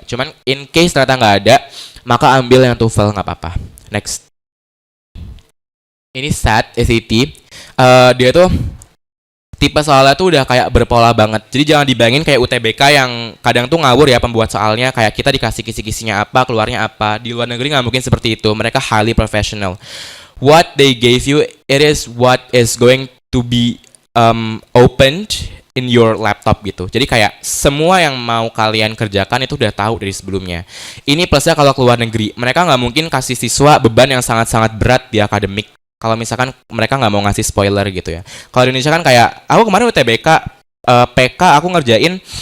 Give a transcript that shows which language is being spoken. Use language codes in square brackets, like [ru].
[id] Cuman [en] in case [id] ternyata nggak ada, maka ambil yang TOEFL, nggak apa-apa. Next. Ini SAT. Dia tuh tipe soalnya tuh udah kayak berpola banget. Jadi jangan dibayangin kayak UTBK yang kadang tuh ngawur ya pembuat soalnya, kayak kita dikasih kisi-kisinya apa, keluarnya apa. Di luar negeri nggak mungkin seperti itu. [en] Mereka highly professional. What they gave you, it is what is going to be opened in your laptop gitu. [id] Jadi kayak semua yang mau kalian kerjakan itu udah tahu dari sebelumnya. Ini plusnya kalau keluar negeri, mereka nggak mungkin kasih siswa beban yang sangat-sangat berat di akademik. Kalau misalkan mereka nggak mau ngasih spoiler gitu ya. Kalau di Indonesia kan kayak aku kemarin UTBK, PK aku ngerjain.